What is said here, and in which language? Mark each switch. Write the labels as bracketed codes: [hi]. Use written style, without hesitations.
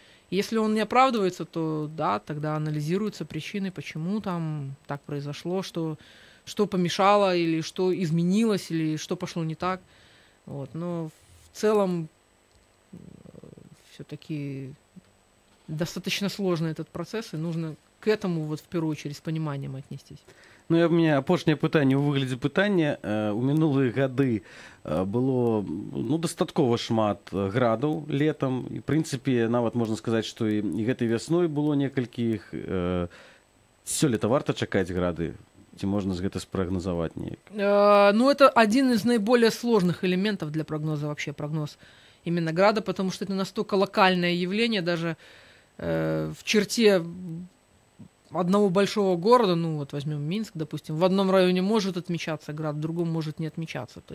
[ru] Если он не оправдывается, то да, тогда анализируются причины, почему там так произошло, что помешало, или что изменилось, или что пошло не так. Вот. Но в целом все-таки достаточно сложный этот процесс, и нужно к этому вот в первую очередь с пониманием отнестись. [be] Ну, і у мяне апошняе пытанне ў выглядзе пытання. У мінулыя гады было дастаткова шмат градаў летам. І, в прынцыпе, нават можна сказаць, што і гэтай вясной было некалькі іх. Сёлета варта чакаць грады? Ці можна з гэта спрагназаваць неяк? [ru] Ну, это один из наиболее сложных элементов для прогноза, вообще прогноз именно града, потому что это настолько локальное явление, даже в черте одного большого города, ну вот возьмем Минск, допустим, в одном районе может отмечаться град, в другом может не отмечаться.